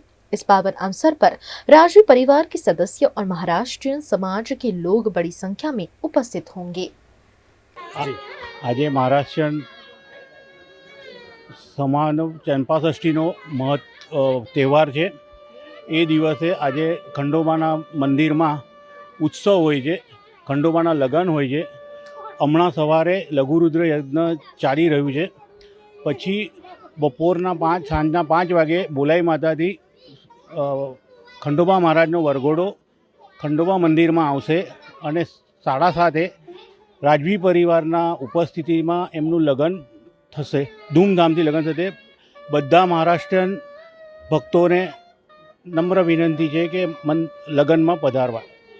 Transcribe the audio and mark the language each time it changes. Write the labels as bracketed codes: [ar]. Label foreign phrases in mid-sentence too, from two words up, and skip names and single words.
[hi] इस पावन अवसर पर राजवी परिवार के सदस्य और महाराष्ट्रीयन समाज के लोग बड़ी संख्या में उपस्थित होंगे। [gu] આજ મહારાષ્ટ્ર સમાજ ચંપાષષ્ઠીનો તહેવાર હૈ। એ દિવસે આજ ખંડોબાના મંદિર મેં ઉત્સવ હોય છે, ખંડોબાના લગન હોય છે। હમણાં સવારે લઘુરુદ્ર યજ્ઞ ચાલી રહ્યું છે। પછી બપોરના 5 સાંજના 5 વાગે બોલાઈ માતાથી ખંડોબા મહારાજનો વરઘોડો ખંડોબા મંદિર મેં આવશે અને 7:30 રાજવી પરિવારના ઉપસ્થિતિ મેં એમનું લગન થશે। ધૂમધામથી લગન થશે। [hi] बधा महाराष्ट्रीयन भक्तों ने नम्र विनंती है कि लगन में पधारवा।